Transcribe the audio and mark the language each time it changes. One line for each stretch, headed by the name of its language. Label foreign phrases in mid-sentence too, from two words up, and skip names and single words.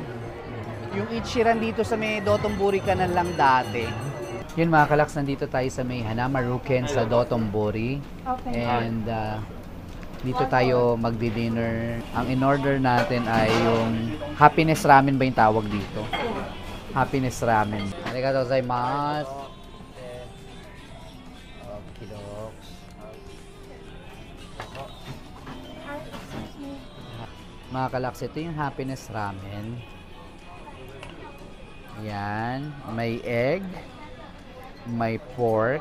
Filipino: Yung Ichiran dito sa may Dotonbori Canal lang dati. Yun mga kalaks, nandito tayo sa may Hanamaruken sa Dotonbori. Okay. And dito tayo magdi-dinner. Ang in-order natin ay yung happiness ramen ba yung tawag dito? Happiness ramen.
Japanese: ありがとうございます.
Filipino: Okay, doks. Mga kalaks, ito yung happiness ramen. Yan. May egg. May pork.